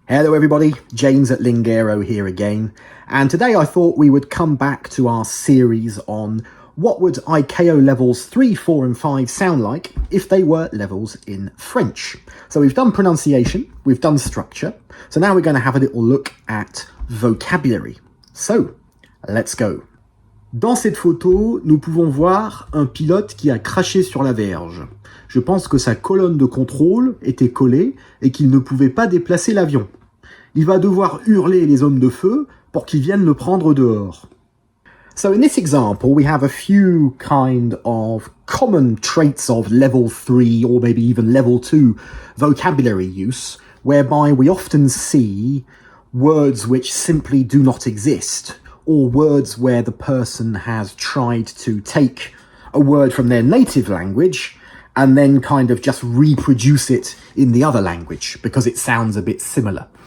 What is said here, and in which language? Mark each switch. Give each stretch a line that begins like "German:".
English: Hello everybody, James at Lingero here again, and today I thought we would come back to our series on what would ICAO levels 3, 4 and 5 sound like if they were levels in French. So we've done pronunciation, we've done structure, so now we're going to have a little look at vocabulary. So, let's go.
French: Dans cette photo, nous pouvons voir un pilote qui a craché sur la verge. Je pense que sa colonne de contrôle était collée et qu'il ne pouvait pas déplacer l'avion. Il va devoir hurler les hommes de feu pour qu'ils viennent le prendre dehors.
English: So in this example, we have a few kind of common traits of level 3 or maybe even level 2 vocabulary use, whereby we often see words which simply do not exist, or words where the person has tried to take a word from their native language and then kind of just reproduce it in the other language because it sounds a bit similar.